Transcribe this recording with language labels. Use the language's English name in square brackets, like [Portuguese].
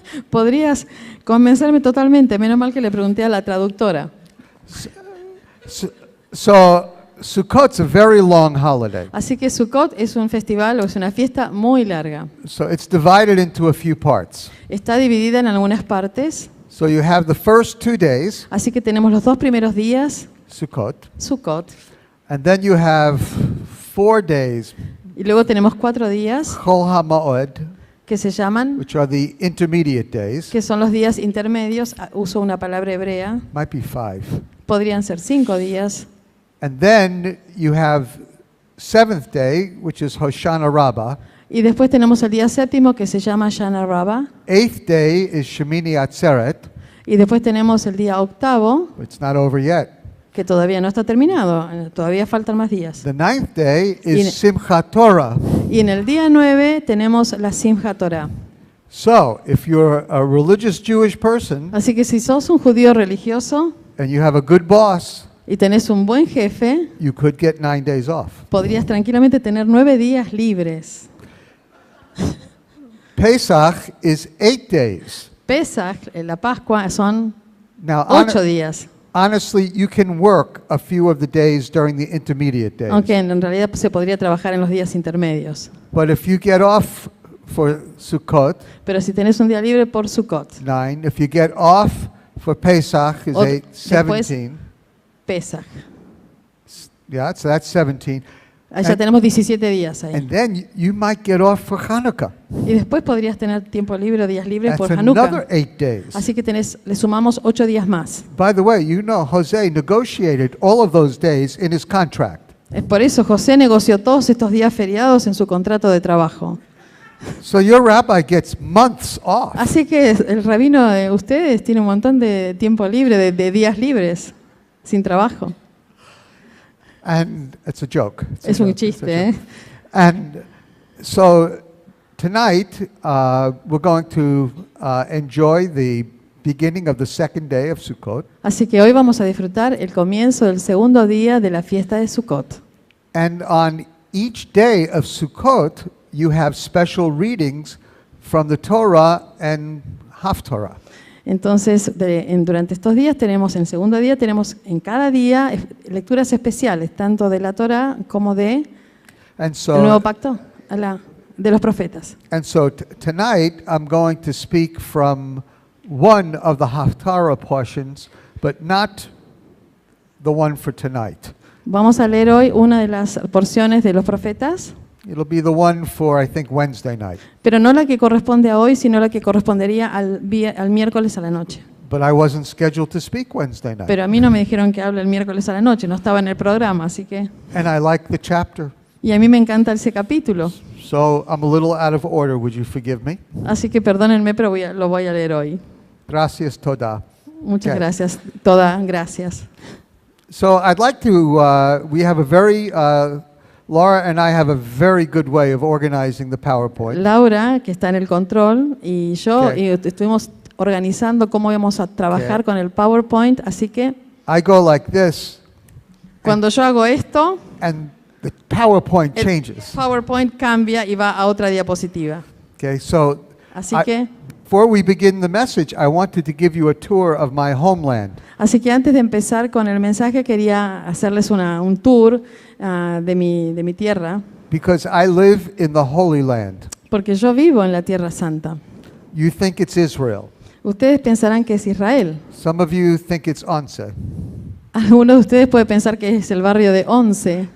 [Spanish] Podrías convencerme totalmente, menos mal que le pregunté a la traductora. [English] So Sukkot's a very long holiday. [Spanish] Así que Sukkot es un festival o es una fiesta muy larga. [English] So it's divided into a few parts. [Spanish] Está dividida en algunas partes. [English] So you have the first 2 days, [Spanish] Así que tenemos los 2 primeros días, [English] Sukkot, [Spanish] Sukkot, [English] and then you have 4 days, [Spanish] y luego tenemos 4 días [Hebrew] Chol HaMaod, [Spanish] que se llaman, [English] which are the intermediate days. [Spanish] que son los días intermedios. Uso una palabra hebrea, [English] Might be 5. [Spanish] podrían ser 5 días. [English] And then you have 7th day, which is Hoshana Rabbah. [Spanish] Y después tenemos el día séptimo que se llama Shana Rabbah. [English] 8th day is Shemini Atzeret. [Spanish] Y después tenemos el día octavo, [English] It's not over yet. [Spanish] que todavía no está terminado, todavía faltan más días. [English] The 9th day [Spanish] Y- [English] is Simchat Torah. [Spanish] Y en el día 9 tenemos la Simchat Torah. [English] So, if you're a religious Jewish person [Spanish] Así que si sos un judío religioso [English] and you have a good boss, [Spanish] y tenés un buen jefe, [English] you could get 9 days off. [Spanish] podrías tranquilamente tener 9 días libres. [English] Pesach is 8 days. [Spanish] Pesach, la Pascua, son [English] Now, [Spanish] 8 días. [English] honestly, you can work a few of the days during the intermediate days. [Spanish] Aunque en realidad se podría trabajar en los días intermedios. [English] But if you get off for Sukkot, [Spanish] Pero si tenés un día libre por Sukkot, [English] 9, if you get off for Pesach is [Spanish] O [English] 8, [Spanish] después- [English] 17. [Spanish] Pesach. [English] Yeah, so that's 17. [Spanish] Allá [English] And- [Spanish] tenemos 17 días ahí. [English] And then you might get off for Hanukkah. [Spanish] Y después podrías tener tiempo libre o días libres [English] That's [Spanish] por [English] another [Spanish] Hanukkah. [English] 8 days. [Spanish] Así que le sumamos 8 días más. [English] By the way, you know Jose negotiated all of those days in his contract. [Spanish] Es por eso José negoció todos estos días feriados en su contrato de trabajo. [English] So your rabbi gets months off. [Spanish] Así que el rabino de ustedes tiene un montón de tiempo libre, de días libres, sin trabajo. [English] And it's a joke. It's a [Spanish] Es un [English] joke, it's a [Spanish] chiste, ¿eh? [English] joke. And so tonight we're going to enjoy the beginning of the second day of Sukkot. [Spanish] Así que hoy vamos a disfrutar el comienzo del segundo día de la fiesta de Sukkot. [English] And on each day of Sukkot, you have special readings from the Torah and Haftorah. [Spanish] Entonces, durante estos días tenemos, en el segundo día, tenemos en cada día lecturas especiales, tanto de la Torah como de [English] And [Spanish] el nuevo [English] so, [Spanish] pacto de los profetas. [English] Tonight I'm going to speak from one of the Haftarah portions, but not the one for tonight. [Spanish] Vamos a leer hoy una de las porciones de los profetas, [English] It'll be the one for, I think, Wednesday night. [Spanish] pero no la que corresponde a hoy, sino la que correspondería al miércoles a la noche. [English] But I wasn't scheduled to speak Wednesday night. [Spanish] Pero a mí no me dijeron que hable el miércoles a la noche, no estaba en el programa, así que... [English] And I like the chapter. [Spanish] Y a mí me encanta ese capítulo, [English] So I'm a little out of order. Would you forgive me? [Spanish] así que perdónenme, pero lo voy a leer hoy. Gracias toda. Muchas [English] Ok. [Spanish] gracias, todas gracias. [English] So I'd like to, we have a very, Laura and I have a very good way of organizing the PowerPoint. [Spanish] Laura, que está en el control, y yo [English] Ok. [Spanish] y estuvimos organizando cómo íbamos a trabajar [English] Ok. [Spanish] con el PowerPoint, así que [English] I go like this, [Spanish] cuando yo hago esto, [English] and the PowerPoint [Spanish] el [English] changes. [Spanish] PowerPoint cambia y va a otra diapositiva. [English] Okay, so [Spanish] Así [English] I- [Spanish] que, [English] before we begin the message, I wanted to give you a tour of my homeland. [Spanish] así que antes de empezar con el mensaje quería hacerles un tour de mi tierra, [English] Because I live in the Holy Land. [Spanish] porque yo vivo en la Tierra Santa. [English] You think it's Israel. [Spanish] Ustedes pensarán que es Israel. [English] Some of you think it's Onse. [Spanish] Algunos de ustedes pueden pensar que es el barrio de Once,